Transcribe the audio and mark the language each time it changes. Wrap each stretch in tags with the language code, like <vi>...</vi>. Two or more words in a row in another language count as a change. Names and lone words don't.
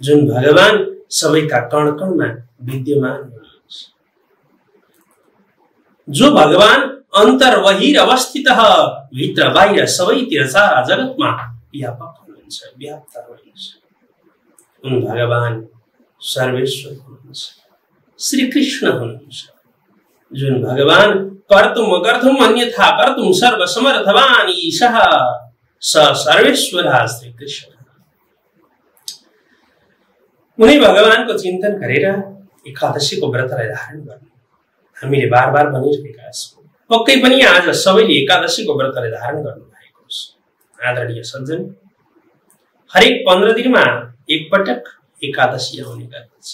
<ne>जुन भगवान सबैका कण कणमा विद्यमान हुनुहुन्छ, जो भगवान अन्तर्बहिर अवस्थित भित्र बाहिर सबैतिर सारा जगतमा व्यापक हुनुहुन्छ, व्याप्त हुनुहुन्छ। उन भगवान सर्वेश्वर हुनुहुन्छ, श्री कृष्ण हुनुहुन्छ। जुन भगवान</ne> <sa>कर्तुम अकर्तुम अन्यथा कर्तुम सर्वसमर्थवान ईशः स सर्वेश्वरः श्री कृष्ण।</sa> <ne>उनी भगवानको चिन्तन गरेर एकादशीको व्रतलाई धारण गर्नु हामीले बार बार भनिरहेका छौँ। पक्कै पनि आज सबैले एकादशीको व्रतलाई धारण गर्नु भएको छ। आदरणीय सज्जन, हरेक 15 दिनमा एकपटक एकादशी आउने गर्दछ।</ne>